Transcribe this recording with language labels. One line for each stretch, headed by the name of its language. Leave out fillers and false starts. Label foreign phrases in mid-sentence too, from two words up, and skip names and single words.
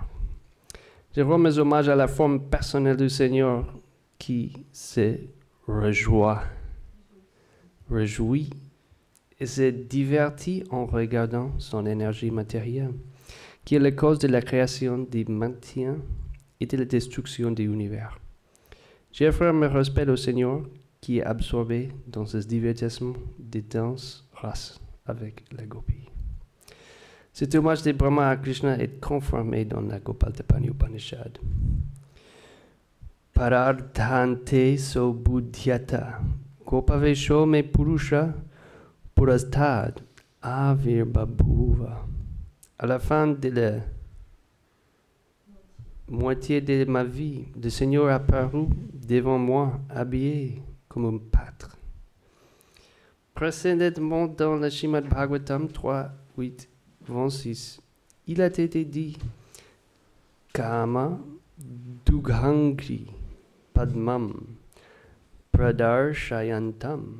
French: Je rends mes hommages à la forme personnelle du Seigneur qui se réjouit et se divertit en regardant son énergie matérielle, qui est la cause de la création, du maintien et de la destruction de l'univers. J'offre mes respects au Seigneur qui est absorbé dans ce divertissement de danse race avec la gopi. Cet hommage de Brahma à Krishna est confirmé dans la Gopaltapani Upanishad.
Sanskrit: परार्धान्ते सो बुध्यत गोपवेषो मे पुरुष पुरस्ताद् आविर्बभूव.
French: À la fin de la moitié de ma vie, le Seigneur apparut devant moi, habillé comme un pâtre. Précédemment dans le Srimad Bhagavatam 3, 8, 26, il a été dit
Sanskrit: काम दुघाङ्घ्रि पद्मं प्रदर्शयन्तम्.